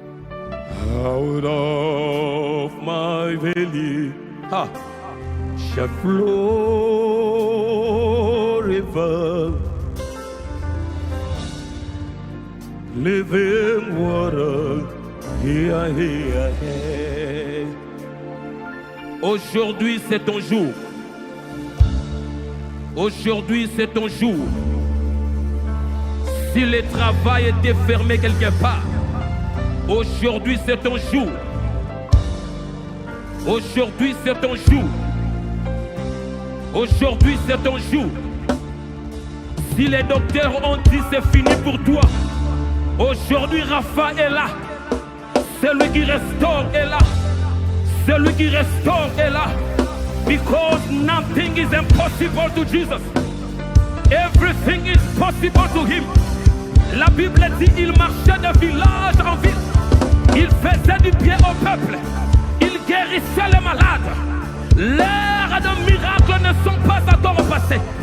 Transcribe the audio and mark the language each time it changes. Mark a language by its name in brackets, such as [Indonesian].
[English] Out of my belly, ha, shall flow river, living water. Here, here, here. [French] Aujourd'hui c'est ton jour. Aujourd'hui c'est ton jour. Si le travail était fermé quelque part, aujourd'hui c'est ton jour. Aujourd'hui c'est ton jour. Aujourd'hui c'est ton jour. Si les docteurs ont dit c'est fini pour toi, aujourd'hui Rapha est là. Celui qui restaure est là. Celui qui restaure est là. [English] Because nothing is impossible to Jesus. Everything is possible to him. [French] La Bible dit il marchait de village en ville. Il faisait du bien au peuple. Il guérissait les malades. L'ère de miracles ne sont pas encore passées.